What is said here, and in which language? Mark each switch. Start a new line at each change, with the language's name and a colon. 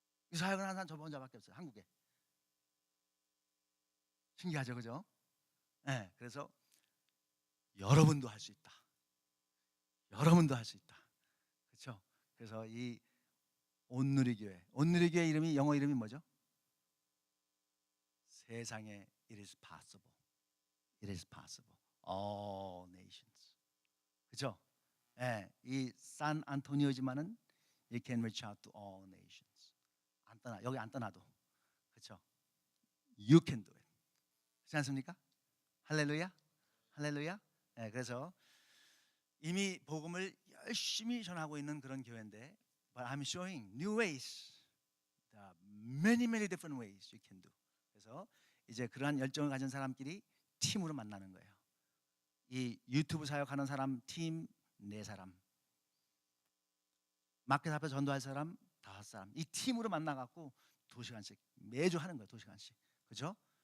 Korean: 이 사역을 하는 사람 저 혼자밖에 없어요. 한국에. 신기하죠, 그죠? 그래서 여러분도 할 수 있다. 여러분도 할 수 있다. 그렇죠? 그래서 이 온누리교회 이름이 영어 이름이 뭐죠? 세상에
English: it is possible. It is possible. All nations.
Korean: 그렇죠? 이 산 안토니오지만은
English: you can reach out to all nations.
Korean: 여기 안 떠나도. 그렇죠?
English: You can do it.
Korean: 그렇지 않습니까? 할렐루야. 할렐루야. 그래서 이미 복음을 열심히 전하고 있는 그런 교회인데
English: but I'm showing new ways. There are many different ways you can do.
Korean: 그래서 이제 그러한 열정을 가진 사람끼리 팀으로 만나는 거예요. 이 유튜브 사역하는 사람 팀 4사람, 마켓 앞에 전도할 사람 5사람, 이 팀으로 만나갖고 2시간씩 매주 하는 거예요. 2시간씩. 그죠?